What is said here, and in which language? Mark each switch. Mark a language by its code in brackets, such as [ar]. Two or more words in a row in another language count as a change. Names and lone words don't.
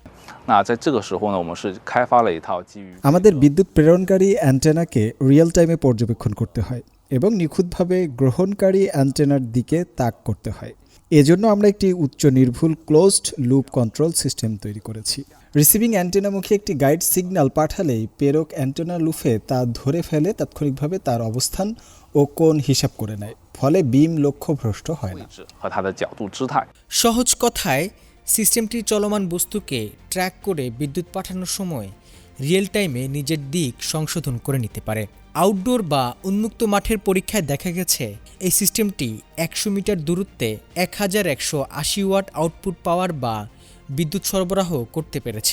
[bn] আমাদের বিদ্যুৎ প্রেরণকারী অ্যান্টেনাকে [en] real time [bn] পর্যবেক্ষণ করতে হয় এবং নিখুঁতভাবে গ্রহণকারী অ্যান্টেনার দিকে তাক করতে হয়। এজন্য আমরা একটি উচ্চ নির্ভুল [en] closed loop control system [bn] তৈরি করেছি। রিসিভিং অ্যান্টেনামুখী একটি [en] guide signal [bn] পাঠালেই প্রেরক অ্যান্টেনা লুপে তা ধরে ফেলে তাৎক্ষণিকভাবে তার অবস্থান ও ও কোণ হিসাব করে নেয়, ফলে বিম লক্ষ্যভ্রষ্ট হয় না। [zh] 和它的角度姿态。 [bn] সহজ কথায় সিস্টেমটি চলমান বস্তুকে ট্র্যাক করে বিদ্যুৎ পাঠানোর সময় [en] real time [bn] নিজের দিক সংশোধন করে নিতে পারে। আউটডোর বা উন্মুক্ত মাঠের পরীক্ষায় দেখা গেছে এই সিস্টেমটি 100 মিটার দূরত্বে 1180 ওয়াট [en] output power [bn] বা বিদ্যুৎ সরবরাহ করতে পেরেছে।